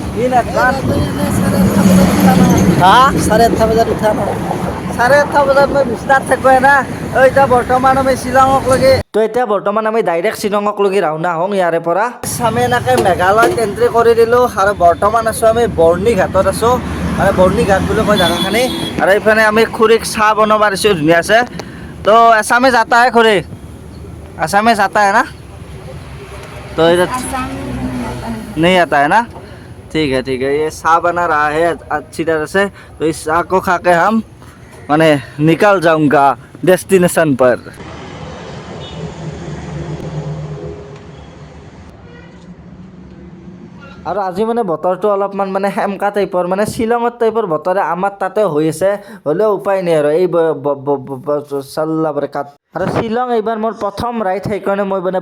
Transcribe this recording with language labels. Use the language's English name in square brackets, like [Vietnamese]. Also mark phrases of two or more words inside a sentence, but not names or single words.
[Assamese] হা 8:30 বজাত উঠা ন 8:30 বজাত মই বিচনাত থাকোঁ না এতিয়া বৰ্তমান আমি শ্বিলঙকলৈকে তো এতিয়া বৰ্তমান আমি ডাইৰেক্ট শ্বিলঙকলৈকে ৰাওনা হওঁ ইয়াৰে পৰা আমি এনেকৈ মেঘালয়ত এণ্ট্ৰি কৰি দিলোঁ আৰু বৰ্তমান আছোঁ আমি বৰ্ণিঘাটত আছোঁ মানে বৰ্ণিঘাট বুলি কয় জেগাখিনি আৰু এইফালে আমি খুৰীক চাহ বনাব দিছোঁ ধুনীয়াছে [Hindi] तो ऐसा में जाता है खुरी ऐसा में जाता है ना तो इधर नहीं आता है ना ठीक है ये चाय बना रहा है अच्छी तरह से तो इस चाय को खा के हम माने निकल जाऊंगा डेस्टिनेशन पर [Assamese] আৰু আজি মানে বতৰটো অলপমান মানে সেমকা টাইপৰ মানে শ্বিলঙৰ টাইপৰ বতৰে আমাৰ তাতে হৈ আছে হ'লেও উপায় নাই আৰু এই চাল্লা বৰকাত আৰু শ্বিলং এইবাৰ মোৰ প্ৰথম ৰাইড সেইকাৰণে মই মানে